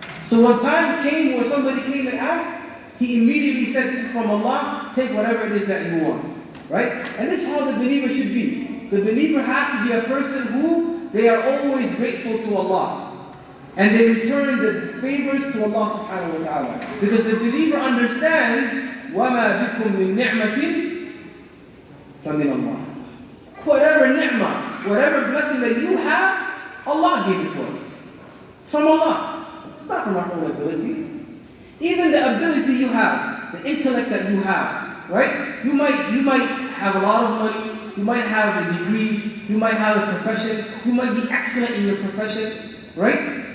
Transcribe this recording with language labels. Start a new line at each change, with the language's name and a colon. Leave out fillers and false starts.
English: So when time came where somebody came and asked, he immediately said, this is from Allah, take whatever it is that you want. Right? And this is how the believer should be. The believer has to be a person who they are always grateful to Allah. And they return the favors to Allah subhanahu wa ta'ala. Because the believer understands
Arabic: وَمَا بِكُم مِّن نِعْمَةٍ فَمِنَ اللَّهِ.
English: Whatever ni'mah, whatever blessing that you have, Allah gave it to us. It's from Allah. It's not from our own ability. Even the ability you have, the intellect that you have, right? You might have a lot of money, you might have a degree, you might have a profession, you might be excellent in your profession, right?